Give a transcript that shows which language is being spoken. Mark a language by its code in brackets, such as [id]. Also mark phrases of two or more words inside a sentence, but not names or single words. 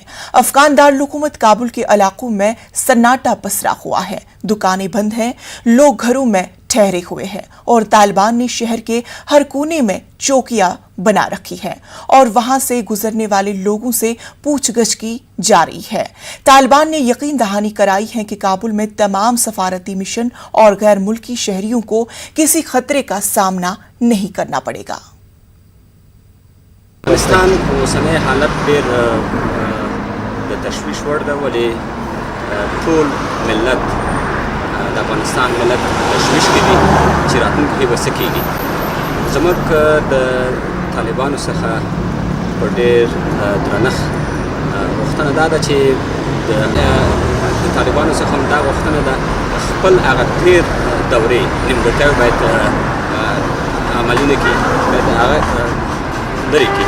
[ur] افغان دارالحکومت کابل کے علاقوں میں سناٹا پسرا ہوا ہے، دکانیں بند ہیں، لوگ گھروں میں ٹھہرے ہوئے ہیں اور طالبان نے شہر کے ہر کونے میں چوکیاں بنا رکھی ہے اور وہاں سے گزرنے والے لوگوں سے پوچھ گچھ کی جا رہی ہے. طالبان نے یقین دہانی کرائی ہے کہ کابل میں تمام سفارتی مشن اور غیر ملکی شہریوں کو کسی خطرے کا سامنا نہیں کرنا پڑے گا. [ps] पाकिस्तान اوسنۍ حالت ډېر د تشویش وړ ده، ولې ټول ملت د افغانستان ملت تشویش کې دي چې راتلونکي به څه کېږي. زموږ د طالبانو څخه په ډېر درنښت غوښتنه دا ده چې د طالبانو څخه هم دا غوښتنه ده خپل هغه تېر دورې نیمګړتیاوې باید عملونه کړي، باید هغه لرې کړي.